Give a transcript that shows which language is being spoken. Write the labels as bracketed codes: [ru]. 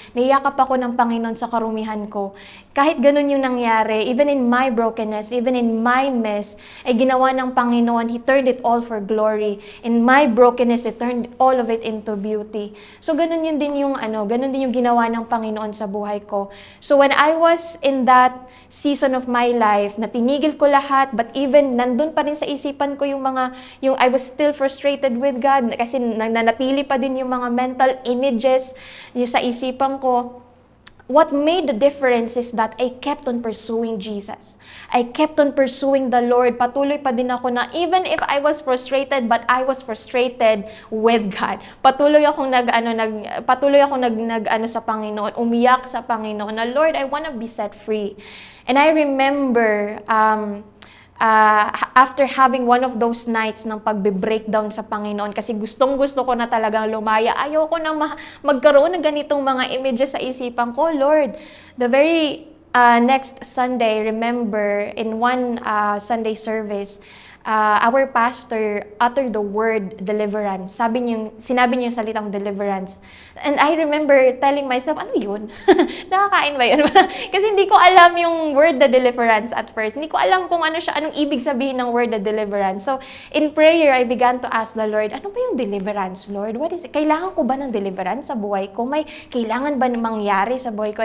[tl] Niyakap ako ng Panginoon sa karumihan ko. Kahit ganun yung nangyari, [en] even in my brokenness, even in my mess, [tl] ay ginawa ng Panginoon, [en] He turned it all for glory. In my brokenness, He turned all of it into beauty. [tl] So ganun din yung ginawa ng Panginoon sa buhay ko. [en] So when I was in that season of my life, [tl] na tinigil ko lahat, but even nandun pa rin sa isipan ko yung [en] I was still frustrated with God, [tl] kasi nanatili pa din yung mga mental images yung sa isipan ko. [en] What made the difference is that I kept on pursuing Jesus. I kept on pursuing the Lord. [tl] Patuloy pa din ako na [en] even if I was frustrated, but I was frustrated with God. [tl] Patuloy akong nag sa Panginoon, umiyak sa Panginoon na, [en] Lord, I want to be set free. And I remember after having one of those nights [tl] ng pagbe-breakdown sa Panginoon, kasi gustong-gusto ko na talagang lumaya. Ayoko na magkaroon ng ganitong mga images sa isipan ko. [en] Lord, the very next Sunday, remember, in one Sunday service, our pastor uttered the word deliverance. [tl] Sinabi niya yung salitang deliverance. [en] And I remember telling myself, [tl] ano yun? Nakakain ba yun? Kasi hindi ko alam yung word the deliverance at first. Hindi ko alam kung anong ibig sabihin ng word the deliverance. [en] So, in prayer, I began to ask the Lord, [tl] ano ba yung [en] deliverance, Lord? What is it? [tl] Kailangan ko ba ng deliverance sa buhay ko? May kailangan ba mangyari sa buhay ko?